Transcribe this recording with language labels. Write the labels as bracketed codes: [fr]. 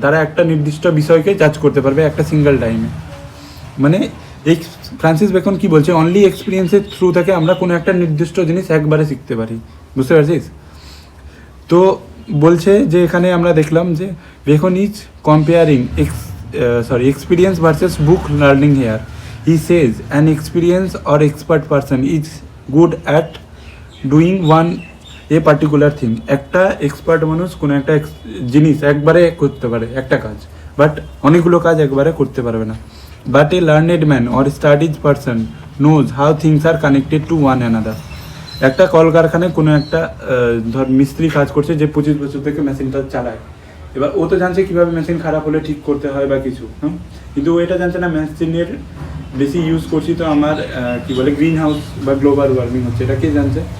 [bn] তারা একটা নির্দিষ্ট বিষয়কে জাজ করতে পারবে একটা সিঙ্গেল টাইমে। মানে এই ফ্রান্সিস বেকন কি বলছে? অনলি এক্সপিরিয়েন্সের থ্রু থেকে আমরা কোনো একটা নির্দিষ্ট জিনিস একবারে শিখতে পারি। বুঝতে পারছিস? তো বলছে যে এখানে আমরা দেখলাম যে beacon [en] Is comparing experience versus book learning here. He says an experienced or expert person is good at doing one a particular thing. [bn] একটা এক্সপার্ট মানুষ কোনো একটা জিনিস একবারে করতে পারে একটা কাজ, বাট অনেকগুলো কাজ একবারে করতে পারবে না। [en] But a learned man or studies person knows how things are connected to one another. [bn] একটা কলকারখানায় কোনো একটা ধর মিস্ত্রি কাজ করছে যে 25 বছর থেকে মেশিনটা চালায়, এবার ও তো জানছে কীভাবে মেশিন খারাপ হলে ঠিক করতে হয় বা কিছু, কিন্তু ও এটা জানছে না মেশিনের বেশি ইউজ করছি তো আমার কি বলে গ্রিন হাউস বা গ্লোবাল ওয়ার্মিং হচ্ছে। এটা কে জানছে?